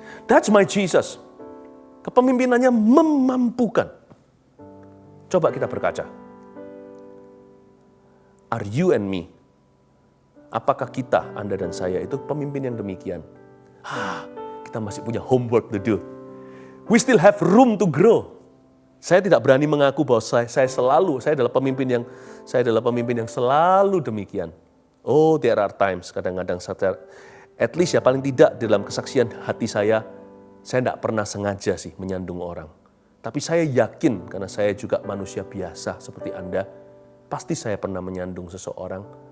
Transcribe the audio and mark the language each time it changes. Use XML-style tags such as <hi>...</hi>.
<en>That's my Jesus.</en> <id>Kepemimpinannya memampukan. Coba kita berkaca.</id> <en>Are you and me?</en> <id>Apakah kita, Anda dan saya itu pemimpin yang demikian? Kita masih punya</id> <en>homework to do. We still have room to grow.</en> <id>Saya tidak berani mengaku bahwa saya adalah pemimpin yang selalu demikian.</id> <en>Oh, there are times,</en> <id>kadang-kadang</id> <en>At least</en> <id>ya paling tidak dalam kesaksian hati saya tidak pernah sengaja sih menyandung orang. Tapi saya yakin karena saya juga manusia biasa seperti Anda, pasti saya pernah menyandung seseorang.</id>